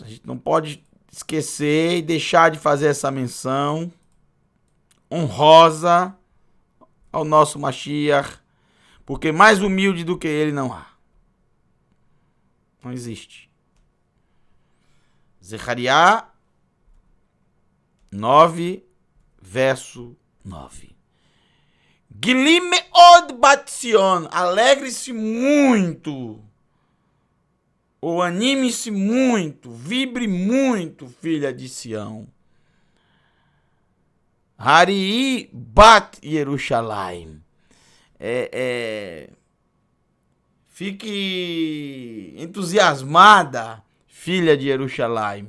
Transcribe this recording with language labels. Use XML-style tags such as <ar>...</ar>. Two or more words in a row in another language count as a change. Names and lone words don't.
<pt>A gente não pode esquecer e deixar de fazer essa menção honrosa ao nosso Mashiach, porque mais humilde do que ele não há. Não existe. Zacarias 9, verso 9.</pt> <he>גילי מאד בת ציון,</he> <pt>alegre-se muito, ou anime-se muito, vibre muito, filha de Sião.</pt> <he>הריעי בת ירושלים,</he> <pt>fique entusiasmada, filha de Yerushalayim.</pt>